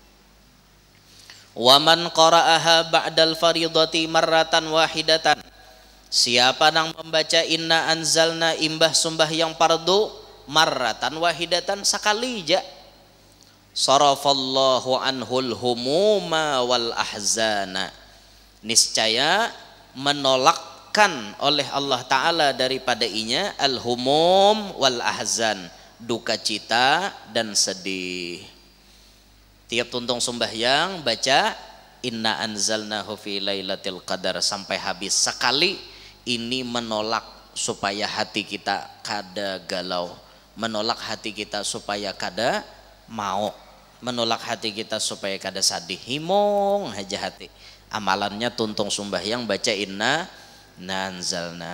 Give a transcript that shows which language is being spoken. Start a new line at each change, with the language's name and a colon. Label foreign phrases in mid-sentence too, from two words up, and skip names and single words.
Arabic: ومن قرأها بعد الفريضة مرة واحدة,
Indonesian: siapa yang membaca
Arabic: إنا أنزلنا
Banjar: imbah sumbah
Indonesian: yang fardu
Arabic: مرة واحدة,
Indonesian: sekali aja,
Arabic: صرف الله عنه الهموم والأحزان,
Indonesian: niscaya menolakkan oleh Allah Ta'ala daripada inya
Arabic: الهموم والأحزان,
Indonesian: duka cita dan sedih.
Banjar: Tiap tuntung sembahyang baca
Arabic: إنا أنزلناه في ليلة القدر
Banjar: sampai habis sekali. Ini menolak supaya hati kita kada galau, menolak hati kita supaya kada mau, menolak hati kita supaya kada sadih, himung aja hati. Amalannya tuntung sembahyang baca
Arabic: إنا أنزلنا.